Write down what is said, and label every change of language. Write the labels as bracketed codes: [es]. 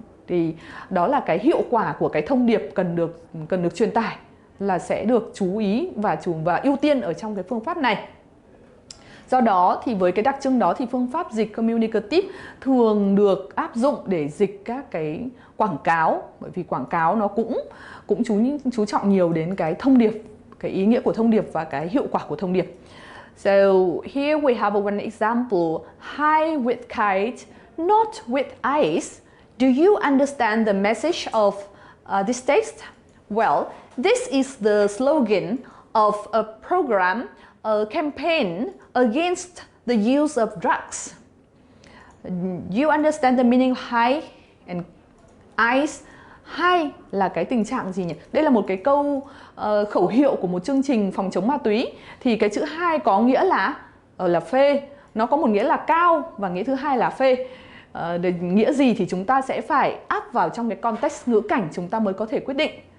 [vi] Thì đó là cái hiệu quả của cái thông điệp cần được truyền tải là sẽ được chú ý và ưu tiên ở trong cái phương pháp này. Do đó thì với cái đặc trưng đó thì phương pháp dịch communicative thường được áp dụng để dịch các cái quảng cáo, bởi vì quảng cáo nó cũng chú trọng nhiều đến cái thông điệp, cái ý nghĩa của thông điệp và cái hiệu quả của thông điệp. [en] So here we have one example: hi with kite, not with ice. Do you understand the message of this text? Well, this is the slogan of a program, a campaign against the use of drugs. You understand the meaning of high and ice? [vi] High là cái tình trạng gì nhỉ? Đây là một cái câu khẩu hiệu của một chương trình phòng chống ma túy. Thì cái chữ high có nghĩa là phê. Nó có một nghĩa là cao và nghĩa thứ hai là phê. Nghĩa gì thì chúng ta sẽ phải áp vào trong cái context ngữ cảnh chúng ta mới có thể quyết định.